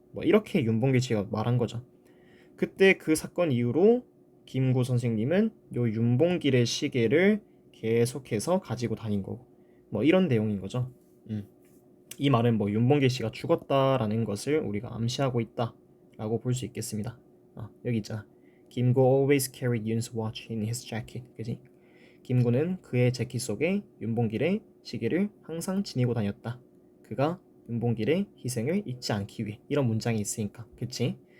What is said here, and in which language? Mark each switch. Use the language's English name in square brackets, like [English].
[Korean] 뭐 이렇게 윤봉길 씨가 말한 거죠. 그때 그 사건 이후로 김구 선생님은 요 윤봉길의 시계를 계속해서 가지고 다닌 거고 뭐 이런 내용인 거죠. 이 말은 뭐 윤봉길 씨가 죽었다라는 것을 우리가 암시하고 있다라고 볼 수 있겠습니다. 여기 있잖아. [English] 김구 always carried Yun's watch in his jacket. [Korean] 그지? 김구는 그의 재킷 속에 윤봉길의 시계를 항상 지니고 다녔다. 그가 윤봉길의 희생을 잊지 않기 위해. 이런 문장이 있으니까. 그치?